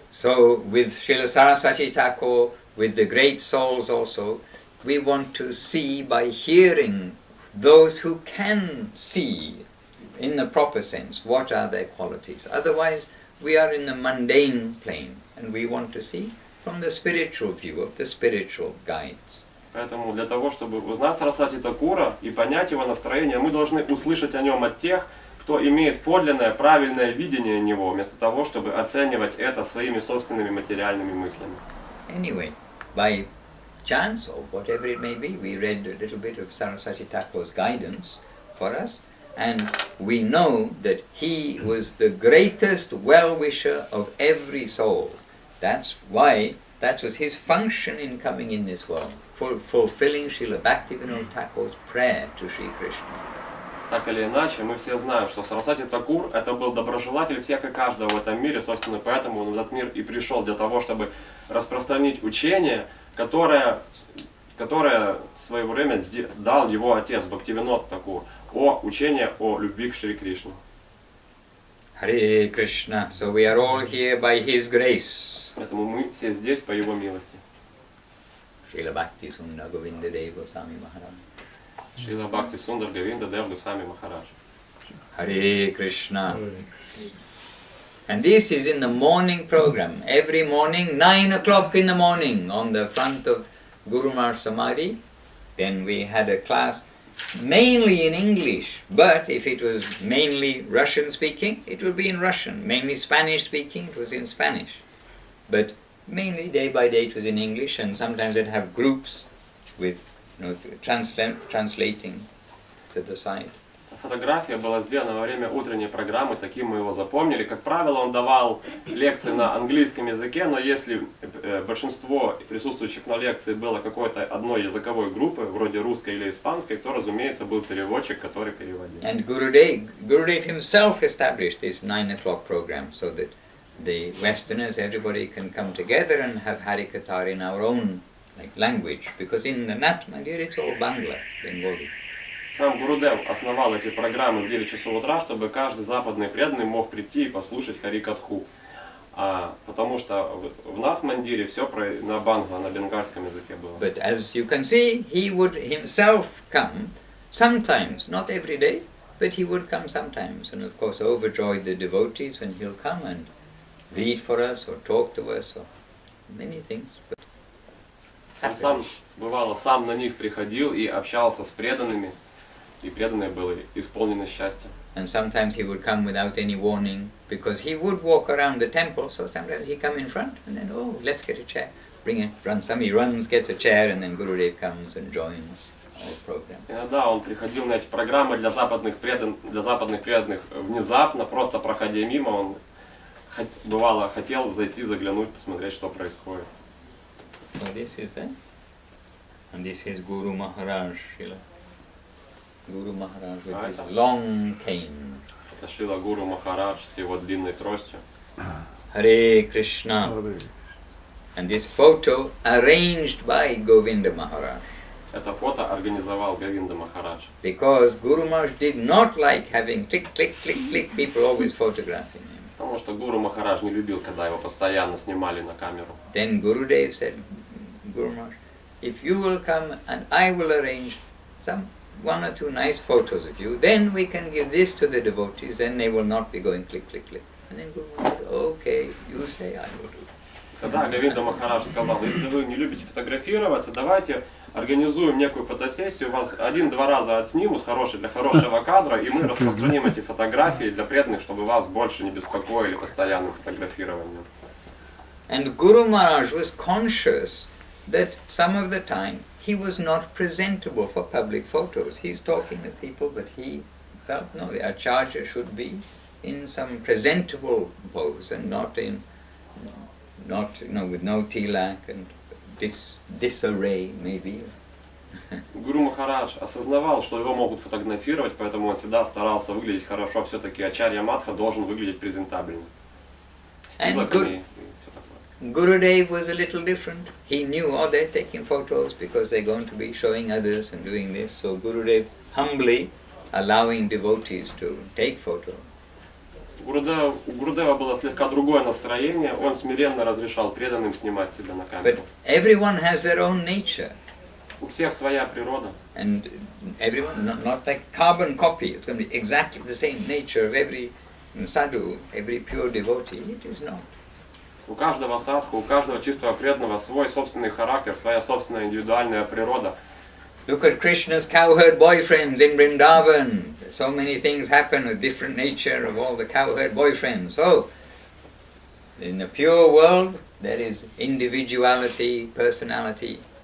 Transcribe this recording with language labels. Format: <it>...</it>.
<en>So with Srila Saraswati Thakur, with the great souls also, we want to see by hearing those who can see in the proper sense what are their qualities. Otherwise we are in the mundane plane and we want to see from the spiritual view of the spiritual guides.</en> <ru>Поэтому для того, чтобы узнать Сарасвати Такура и понять его настроение, мы должны услышать о нем от тех, кто имеет подлинное, правильное видение него, вместо того, чтобы оценивать это своими собственными материальными мыслями.</ru> <en>Anyway, by chance or whatever it may be, we read a little bit of Saraswati Thakur's guidance for us, and we know that he was the greatest well-wisher of every soul. That's why that was his function in coming in this world, fulfilling Srila Bhaktivinoda Thakur's prayer to Sri Krishna.</en> <ru>Так или иначе, мы все знаем, что Сарасвати Такур это был доброжелатель всех и каждого в этом мире, собственно, поэтому он в этот мир и пришел для того, чтобы распространить учение, которое в свое время дал его отец Бхактивинод Такур, учение о любви к Шри Кришне.</ru> <en>Hare Krishna, so we are all here by his grace.</en> <ru>Поэтому мы все здесь по его милости.</ru> <en>Srila Bhakti Sundar Govinda Deva Goswami Maharaj.</en> <ru>Шрила Бхакти Сундар Говинда Дев Госвами Махарадж.</ru> <en>Hare Krishna. And this is in the morning program. Every morning, 9 o'clock in the morning, on the front of Guru Maharaj Samadhi. Then we had a class mainly in English, but if it was mainly Russian speaking, it would be in Russian. Mainly Spanish speaking, it was in Spanish. But mainly day by day it was in English, and sometimes I'd have groups with translating to the side.</en> <ru>Фотография была сделана во время утренней программы, таким мы его запомнили. Как правило, он давал лекции на английском языке, но если большинство присутствующих на лекции было какой-то одной языковой группы, вроде русской или испанской, то, разумеется, был переводчик, который переводил.</ru> <en>And Gurudev himself established this 9 o'clock program so that the Westerners, everybody can come together and have Harikatha in our own language, because in the Nat Mandir it's all Bangla, Bengali.</en> <ru>Сам Гурудев основал эти программы в 9 часов утра, чтобы каждый западный преданный мог прийти и послушать Харикатху. Потому что в Нат-Мандире все на бангла, на бенгальском языке было.</ru> <en>But as you can see, he would himself come sometimes, not every day, but he would come sometimes, and of course overjoy the devotees when he'll come and read for us or talk to us or many things.</en> <ru>Он сам, бывало, сам на них приходил и общался с преданными, и преданные были исполнены счастьем.</ru> <en>And sometimes he would come without any warning, because he would walk around the temple, so sometimes he'd come in front and then, oh, let's get a chair, bring it, run. Somebody runs, gets a chair, and then Gurudev comes and joins our program.</en> <ru>Иногда он приходил на эти программы для западных преданных внезапно, просто проходя мимо, он бывало хотел зайти, заглянуть, посмотреть, что происходит.</ru> <en>So this is that, and this is Guru Maharaj, Srila. Guru Maharaj with his long cane.</en> <ru>Это Шрила Гуру Махарадж с его длинной тростью.</ru> <en>Hare Krishna. And this photo arranged by Govinda Maharaj.</en> <ru>Это фото организовал Говинда Махарадж.</ru> <en>Because Guru Maharaj did not like having click, click, click, click, people always photographing him.</en> <ru>Потому что Гуру Махарадж не любил, когда его постоянно снимали на камеру.</ru> <en>Then Gurudev said, Guru Maharaj, if you will come and I will arrange some 1 or 2 nice photos of you, then we can give this to the devotees, then they will not be going click, click, click. And then Guru Maharaj said, okay, you say, I will do.</en> <ru>Тогда Говинда Махарадж сказал, если вы не любите фотографироваться, давайте организуем некую фотосессию, вас 1-2 раза отснимут для хорошего кадра, и мы распространим эти фотографии для преданных, чтобы вас больше не беспокоили постоянным фотографированием.</ru> <en>And Guru Maharaj was conscious that some of the time he was not presentable for public photos. He's talking to people, but he felt, no, the acharya should be in some presentable pose and not with no tilak and disarray maybe.</en> <ru>Гуру Махарадж осознавал, что его могут фотографировать, поэтому он всегда старался выглядеть хорошо. Все-таки ачарья Мадха должен выглядеть презентабельно.</ru> <en>And Gurudev was a little different. He knew, they're taking photos because they're going to be showing others and doing this. So Gurudev humbly allowing devotees to take photos.</en> <ru>У Гурудева было слегка другое настроение, он смиренно разрешал преданным снимать себя на</ru> <en>But</en> <ru>камеру.</ru> <en>everyone has their own nature.</en> <ru>У всех своя природа.</ru> <en>And everyone, not like carbon copy, it's going to be exactly the same nature of every sadhu, every pure devotee. It is not.</en> <ru>У каждого садху, у каждого чистого преданного свой собственный характер, своя собственная индивидуальная природа.</ru> <en>Look at Krishna's cowherd boyfriends in Vrindavan. So many things happen with different nature of all the cowherd boyfriends. So, in the pure world, there is individuality, personality.</en>